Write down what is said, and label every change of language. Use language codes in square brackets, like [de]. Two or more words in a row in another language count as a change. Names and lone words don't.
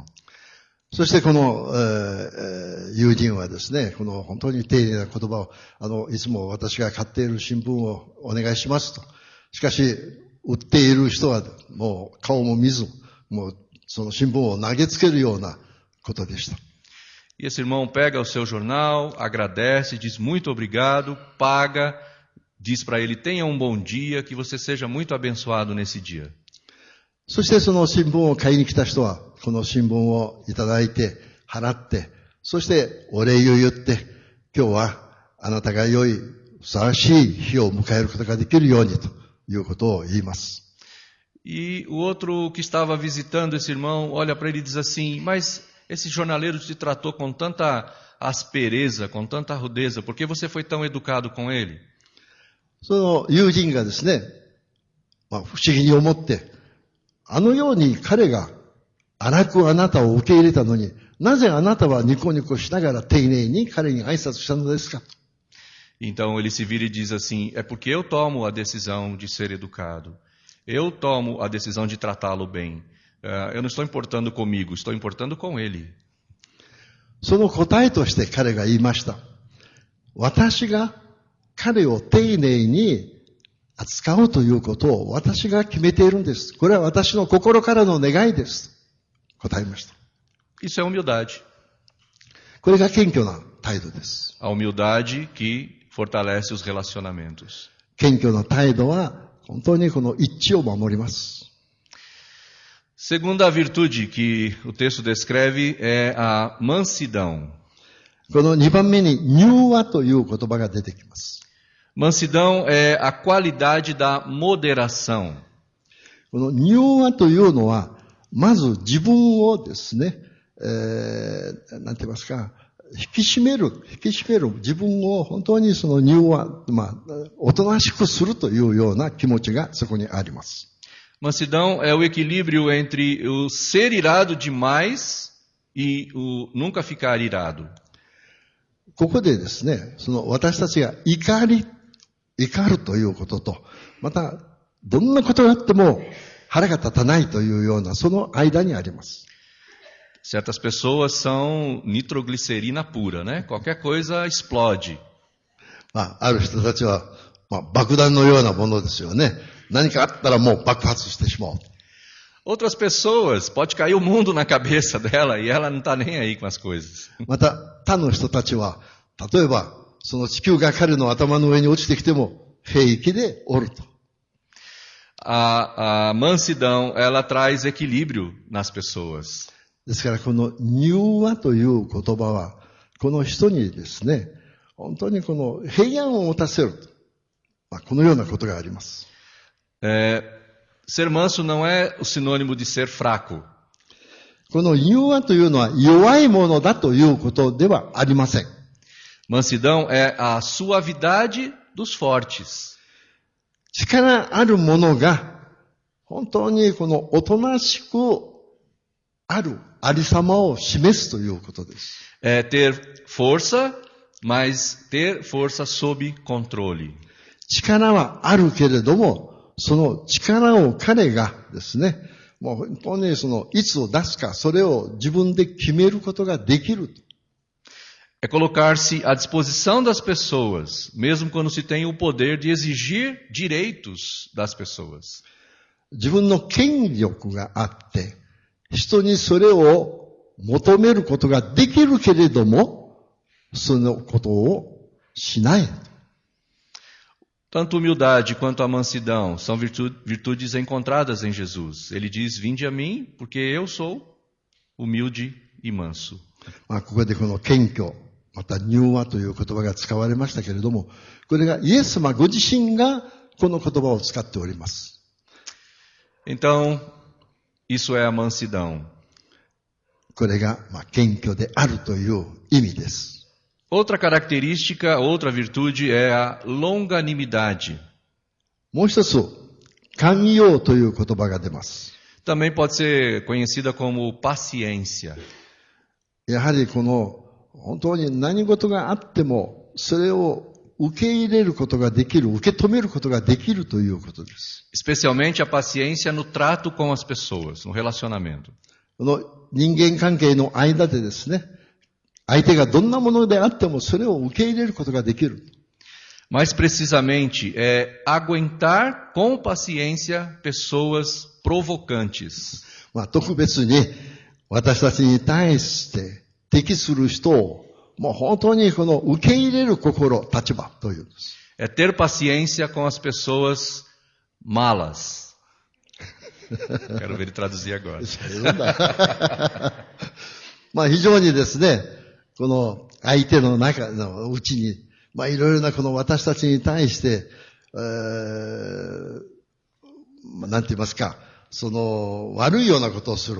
[ja] そしてこの、友人はですね、この本当に丁寧な言葉を、いつも私が買っている新聞をお願いしますと。しかし、売っている人はもう顔も見ず、もうその新聞を投げつけるようなことでした。 [pt] E esse irmão pega o seu jornal, agradece, diz muito obrigado, paga, diz para ele: tenha um bom dia, que você seja muito abençoado nesse dia. [ja] そしてその新聞を買いに来た人は、この新聞をいただいて、払って、そしてお礼を言って、今日はあなたが良い、ふさわしい日を迎えることができるようにということを言います。 [pt] E o outro que estava visitando esse irmão olha para ele e diz assim: Mas esse jornaleiro te tratou com tanta aspereza, com tanta rudeza, por que você foi tão educado com ele? [ja] その友人がですね、不思議に思って、あのように彼が荒くあなたを受け入れたのに、なぜあなたはニコニコしながら丁寧に彼に挨拶したのですか? [pt] Então ele se vira e diz assim: É porque eu tomo a decisão de ser educado. Eu tomo a decisão de tratá-lo bem. Eu não estou importando comigo, estou importando com ele. [ja] その答えとして彼が言いました。私が彼を丁寧に扱うということを私が決めているんです。これは私の心からの願いです。答えました。 [pt] Isso é humildade. [ja] これが謙虚な態度です。 [pt] A humildade que fortalece os relacionamentos. [ja] 謙虚な態度は本当にこの一致を守ります。 [pt] Segunda virtude que o texto descreve é a mansidão. [ja] この2番目に柔和という言葉が出てきます。 [pt] Mansidão é a qualidade da moderação. [ja] この柔和というのは、まず自分をですね、なんて言いますか、引き締める、自分を本当にその柔和、おとなしくするというような気持ちがそこにあります。 [pt] Mansidão é o equilíbrio entre o ser irado demais e o nunca ficar irado. [ja] ここでですね、その私たちが怒るということと、またどんなことがあっても腹が立たないというような、その間にあります。 [pt] Certas pessoas são nitroglicerina pura, né? Qualquer coisa explode. [ja] ある人たちは、爆弾のようなものですよね。何かあったらもう爆発してしまう。 [pt] Outras pessoas, pode cair o mundo na cabeça dela e ela não está nem aí com as coisas. [ja] また、他の人たちは、例えば、その地球が彼の頭の上に落ちてきても平気でおると。 [pt] A mansidão, ela traz equilíbrio nas pessoas. [ja] ですから、この柔和という言葉は、この人にですね、本当にこの平安を持たせると。このようなことがあります。 [pt] Ser manso não é o sinônimo de ser fraco. [ja] この柔和というのは弱いものだということではありません。 [pt] Mansidão é a suavidade dos fortes. [ja] 力あるものが本当にこのおとなしくあるありさまを示すということです。 [pt] É ter força, mas ter força sob controle. [ja] 力はあるけれども、その力を彼がですね、もう本当にそのいつを出すか、それを自分で決めることができる。 [pt] É colocar-se à disposição das pessoas, mesmo quando se tem o poder de exigir direitos das pessoas. [ja] 自分の権力があって、人にそれを求めることができるけれども、そのことをしない。 [pt] Tanto humildade quanto a mansidão são virtudes encontradas em Jesus. Ele diz, vinde a mim, porque eu sou humilde e manso. [ja] ここでこの謙虚、また柔和という言葉が使われましたけれども、これがイエス様ご自身がこの言葉を使っております。 [pt] Então, isso é a mansidão. [ja] これが謙虚であるという意味です。 [pt] Outra característica, outra virtude é a longanimidade. [ja] もう一つ、寛容という言葉が出ます。 [pt] Também pode ser conhecida como paciência. [ja] やはりこの本当に何事があってもそれを受け入れることができる、受け止めることができるということです。 [pt] Especialmente a paciência no trato com as pessoas, no relacionamento. [ja] この人間関係の間でですね、相手がどんなものであってもそれを受け入れることができる。 [pt] Mais precisamente, é aguentar com paciência pessoas provocantes. [ja] 特別に私たちに対して敵する人をもう本当にこの受け入れる心、立場というんです。 [pt] É ter paciência com as pessoas malas. Quero ver ele traduzir agora. [ja] 非常にですね、この相手の中のうちに、いろいろなこの私たちに対して、なんて言いますか、その悪いようなことをする。